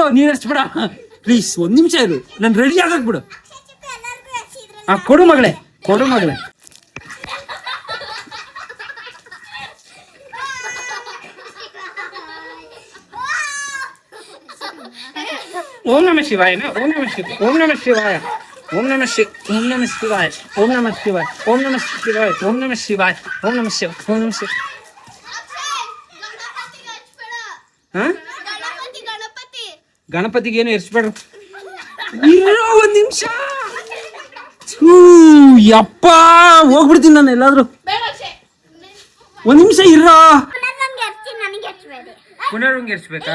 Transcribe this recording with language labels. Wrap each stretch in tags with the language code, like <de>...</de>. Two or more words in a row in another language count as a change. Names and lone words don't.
<kn>ಚಿಟ್ಟು ನೀರ್ ಹಚ್ಬೇಡ ಪ್ಲೀಸ್ ಒಂದ್ ನಿಮಿಷ ಇರು, ನಾನು ರೆಡಿ ಆಗಕ್ ಬಿಡು. ಕೊಡು ಮಗಳೇ, ಕೊಡು ಮಗಳೇ.</kn> <sa>ಓಂ ನಮ ಶಿವಾಯ, ಓಂ ನಮ ಶಿವ, ಓಂ ನಮ ಶಿವಾಯ, ಓಂ ನಮ ಶಿವ, ಓಂ ನಮ ಶಿವಾಯ, ಓಂ ನಮ ಶಿವಾಯ, ಓಂ ನಮ ಶಿವಾಯ, ಓಂ ನಮ ಶಿವಾಯ, ಓಂ ನಮ ಶಿವ, ಓಂ ನಮ ಶಿವ.</sa> <kn>ಗಣಪತಿಗೆ ಏನು ಎರ್ಸ್ಬೇಡ್ರು. ಇರೋ ಒಂದ್ ನಿಮಿಷ. ಯಪ್ಪ ಹೋಗ್ಬಿಡ್ತೀನಿ ನಾನು ಎಲ್ಲಾದ್ರೂ. ಒಂದ್ ನಿಮಿಷ ಇರೋ. ಪುನರ್ವಂಗೆ ಎರ್ಸ್ಬೇಕಾ?</kn>